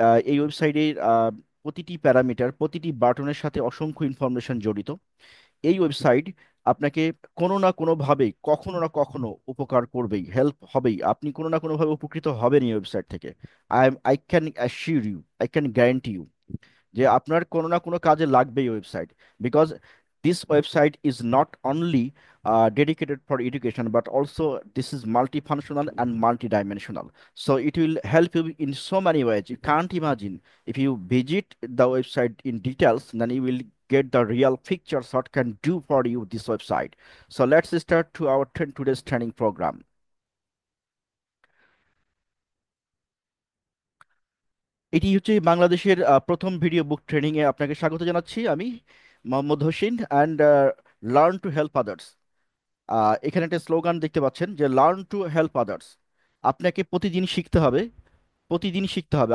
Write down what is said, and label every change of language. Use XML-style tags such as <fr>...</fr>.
<bn>এই ওয়েবসাইটের প্রতিটি প্যারামিটার, প্রতিটি বাটনের সাথে অসংখ্য ইনফরমেশন জড়িত। এই ওয়েবসাইট আপনাকে কোনো না কোনোভাবে, কখনো না কখনো উপকার করবেই, হেল্প হবেই, আপনি কোনো না কোনোভাবে উপকৃত হবেন এই ওয়েবসাইট থেকে।</bn> <en>I can assure you, I can guarantee you</en> <bn>যে আপনার কোনো না কোনো কাজে লাগবে এই website.</bn> <en>Because this website is not only dedicated for education but also this is multifunctional and multidimensional. So it will help you in so many ways you can't imagine. If you visit the website in details, then you will get the real pictures what can do for you this website. So let's start to our today's training program.</en> <bn>এটি হচ্ছে বাংলাদেশের প্রথম video বুক training এ আপনাকে স্বাগত জানাচ্ছি। আমি</bn> <en>Mohammad Hossain and learn to help others.</en> <bn>এখানে একটা স্লোগান দেখতে পাচ্ছেন যে</bn> <en>Learn to help others.</en> <bn>আপনাকে প্রতিদিন শিখতে হবে, প্রতিদিন শিখতে হবে।</bn>